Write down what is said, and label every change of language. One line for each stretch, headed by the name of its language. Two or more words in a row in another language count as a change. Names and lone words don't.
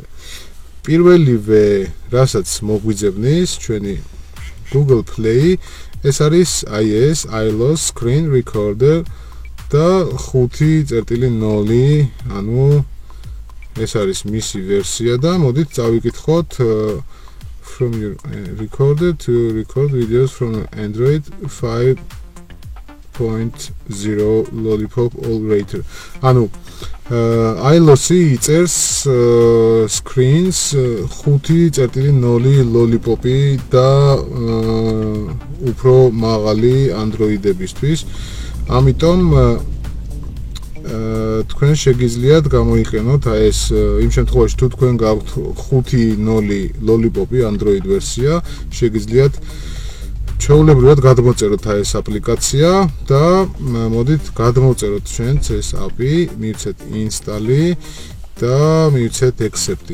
Georgian: პირველივე, რასაც მოგვიძებნის ჩვენი Google Play, ეს არის iLossi Screen Recorder და 5.0, ანუ ეს არის მისი ვერსია და მოდით წავიკითხოთ
English: from your recorder to record videos from Android 5.0 Lollipop All-Rater.
Georgian: ანუ iLossi იწერს screens 5.0 Lollipop-ი და უფრო მაღალი Android-ებისთვის. ამიტომ თქვენ შეგიძლიათ გამოიყენოთ აი ეს იმ შემთხვევაში თუ თქვენ გაქვთ 5.0 Lollipop-ი Android ვერსია, შეგიძლიათ ჩვეულებრივად გადმოწეროთ აი ეს აპლიკაცია და მოდით გადმოწეროთ ჩვენც ეს API, მივცეთ install-ი და მივცეთ accept-ი.